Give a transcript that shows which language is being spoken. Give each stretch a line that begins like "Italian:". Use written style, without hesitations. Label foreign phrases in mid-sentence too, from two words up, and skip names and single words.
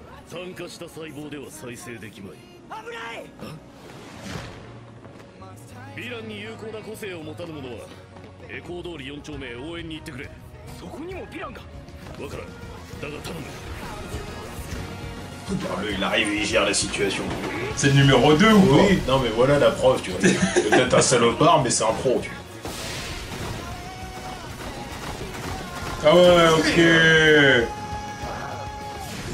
Japanese: 酸化した細胞では再生できまい。危ない。ヴィランに有効な個性を持たぬ者はエコー通り4丁目へ応援に行ってくれ。そこにもヴィランが。わからん。だが頼む。
French: Regarde-le, il arrive et il gère la situation. C'est le numéro 2 ou quoi? Oui, non mais voilà la preuve, tu vois. C'est peut-être un salopard, mais c'est un pro, tu vois. Ah ouais, ok.